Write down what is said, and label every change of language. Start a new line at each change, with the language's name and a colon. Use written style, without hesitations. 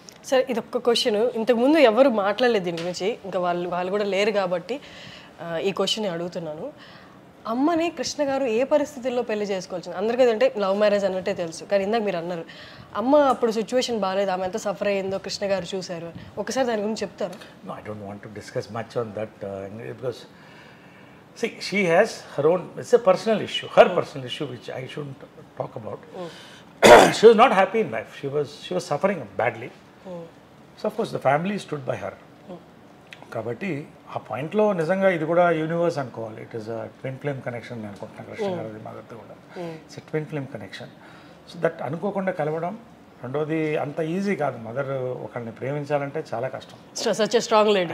Telugu: Sir ఇది ఒక్క question, ఇంతకుముందు ఎవరు మాట్లాడలేదు దీని గురించి, ఇంకా వాళ్ళు కూడా లేరు కాబట్టి ఈ క్వశ్చన్ అడుగుతున్నాను. అమ్మని కృష్ణ గారు ఏ పరిస్థితుల్లో పెళ్లి చేసుకోవాల్సింది? అందరికీ అంటే లవ్ మ్యారేజ్ అన్నట్టే తెలుసు, కానీ ఇందాక మీరు అన్నారు అమ్మ అప్పుడు సిచ్యువేషన్ బాగాలేదు, ఆమె ఎంత సఫర్ అయ్యిందో కృష్ణ గారు చూశారు. ఒకసారి దాని గురించి చెప్తారా?
English: No, I don't want to discuss much on that because see, she has her own, it's a personal issue, her personal issue which I shouldn't talk about. She was not happy in life. She was suffering badly. So of course the family stood by her.
Telugu: కాబట్టి ఆ పాయింట్లో నిజంగా ఇది కూడా universe అనుకోవాలి.
English: it is a twin flame connection
Telugu: అనుకుంటున్నాను కృష్ణ గారి మదర్తో కూడా.
English: It's twin flame connection.
Telugu: So that అనుకోకుండా కలవడం. రెండోది అంత ఈజీ కాదు, మదర్ ఒకరిని ప్రేమించాలంటే చాలా కష్టం. Strong lady.